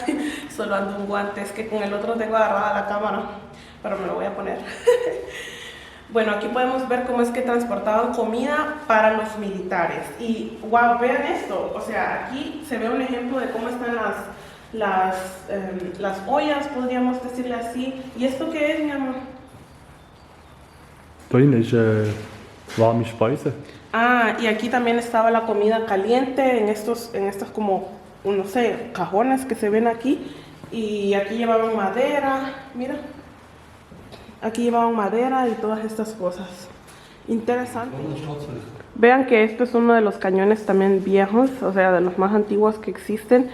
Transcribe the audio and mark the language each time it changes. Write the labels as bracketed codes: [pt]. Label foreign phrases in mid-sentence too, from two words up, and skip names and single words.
[es] Solo ando un guante, es que con el otro tengo agarrada la cámara, pero me lo voy a poner. Bueno, aquí podemos ver cómo es que transportaban comida para los militares. Y wow, vean esto. O sea, aquí se ve un ejemplo de cómo están las ollas, podríamos decirle así. ¿Y esto qué es, mi amor? [de] Da hinten ist warme Speise. [es] Ah, y aquí también estaba la comida caliente en estos como, no sé, cajones que se ven aquí. Y aquí llevaban madera, mira. Aquí llevaban madera y todas estas cosas. Interesante. Vean que esto es uno de los cañones también viejos, o sea, de los más antiguos que existen.